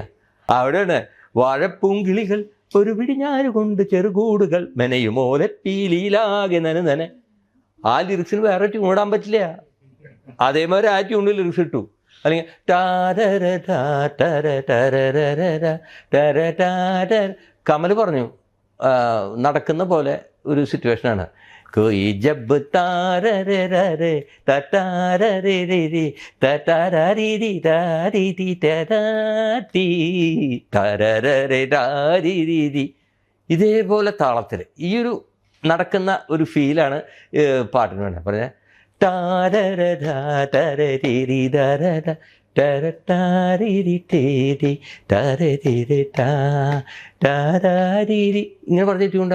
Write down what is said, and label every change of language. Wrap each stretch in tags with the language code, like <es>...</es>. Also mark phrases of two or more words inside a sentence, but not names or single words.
<ml>അവിടെയാണ് വാഴപ്പൂങ്കിളികൾ ഒരു പിടിഞ്ഞാറ് കൊണ്ട് ചെറുകൂടുകൾ മെനയുമോലപ്പീലിയിലാകെ നന. ആ ലിറിക്സിന് വേറെ ട്യൂൺ ഇടാൻ പറ്റില്ല. അതേമാതിരി ആ ട്യൂണിൽ ലിറിക്സ് ഇട്ടു. അല്ലെങ്കിൽ കമൽ പറഞ്ഞു നടക്കുന്ന പോലെ ഒരു സിറ്റുവേഷനാണ്. कोई जब तारे रे रे तारे रे रे तारा री री री री तारा री तारा रे री री. ഇതേപോലെ താളത്തിൽ ഈ ഒരു നടക്കുന്ന ഒരു ഫീലാണ് പാട്ടിന് വേണ്ടത്. പറഞ്ഞ ഇങ്ങനെ പറഞ്ഞിട്ടുണ്ട്.</ml>